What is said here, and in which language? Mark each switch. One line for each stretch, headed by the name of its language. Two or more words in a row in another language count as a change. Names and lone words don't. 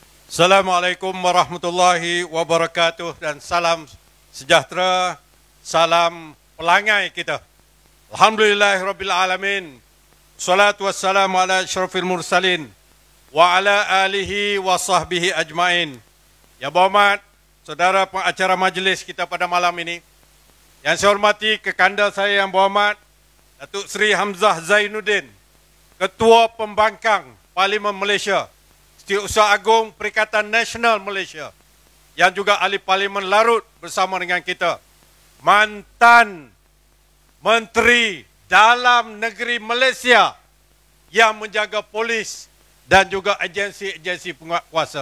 Arabic: السلام عليكم ورحمة الله وبركاته
Malay: dan salam sejahtera, salam pelangai kita.
Arabic: الحمد لله رب العالمين. الصلاة والسلام على أشرف المرسلين وعلى آله وصحبه أجمعين.
Malay: Ya berhormat saudara pengacara majlis kita pada malam ini. Yang saya hormati kekanda saya yang berhormat Datuk Seri Hamzah Zainuddin, Ketua Pembangkang Parlimen Malaysia, Setiausaha Agung Perikatan Nasional Malaysia, yang juga ahli Parlimen Larut bersama dengan kita, mantan Menteri Dalam Negeri Malaysia yang menjaga polis dan juga agensi-agensi penguatkuasa.